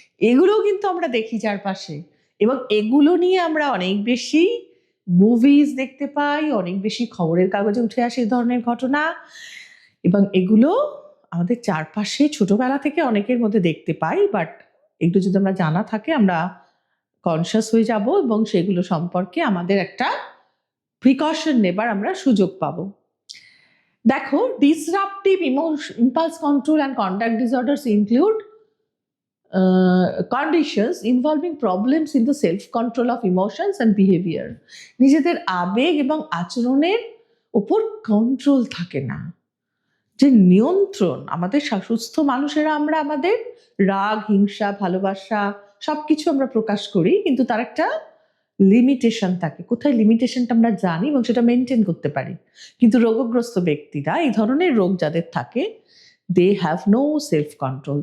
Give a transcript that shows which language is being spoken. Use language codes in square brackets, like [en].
[bn] এগুলোও কিন্তু আমরা দেখি চারপাশে, এবং এগুলো নিয়ে আমরা অনেক বেশি মুভিজ দেখতে পাই, অনেক বেশি খবরের কাগজে উঠে আসে এই ধরনের ঘটনা, এবং এগুলো আমাদের চারপাশে ছোটবেলা থেকে অনেকের মধ্যে দেখতে পাই। বাট একটু যদি আমরা জানা থাকে, আমরা কনসিয়াস হয়ে যাব এবং সেগুলো সম্পর্কে আমাদের একটা প্রিকশন নেবার আমরা সুযোগ পাবো। [en] দেখো, disruptive impulse control and conduct disorders include conditions involving problems in the self-control of emotions and behavior. [bn] নিজেদের আবেগ এবং আচরণের উপর কন্ট্রোল থাকে না, যে নিয়ন্ত্রণ। আমাদের সুস্থ মানুষেরা আমরা আমাদের রাগ, হিংসা, ভালোবাসা সবকিছু আমরা প্রকাশ করি, কিন্তু তার একটা লিমিটেশন থাকে। কোথায় লিমিটেশনটা আমরা জানি এবং সেটা মেনটেন করতে পারি। কিন্তু রোগগ্রস্ত ব্যক্তিরা, এই ধরনের রোগ যাদের থাকে, [en] They have no self control.